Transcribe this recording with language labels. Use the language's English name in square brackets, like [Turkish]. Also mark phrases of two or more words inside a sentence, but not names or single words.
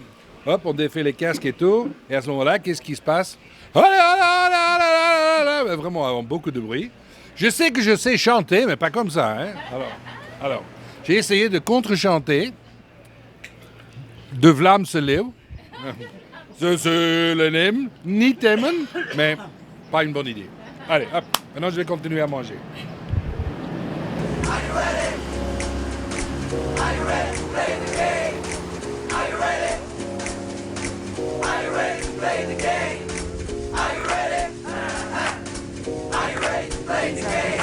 [French] Hop, on défait les casques et tout. Et à ce moment-là, qu'est-ce qui se passe? Vraiment beaucoup de bruit. Je sais que je sais chanter, mais pas comme ça. Hein? Alors, j'ai essayé de contre-chanter de Vlaam se leeuw. [Dutch] Le nem, niet temmen, [French] mais pas une bonne idée. Allez, hop, maintenant je vais continuer à manger. [English] Are you ready? Are you ready to play the game? Are you ready? Are you ready to play the game? Are you ready? Are you ready to play the game?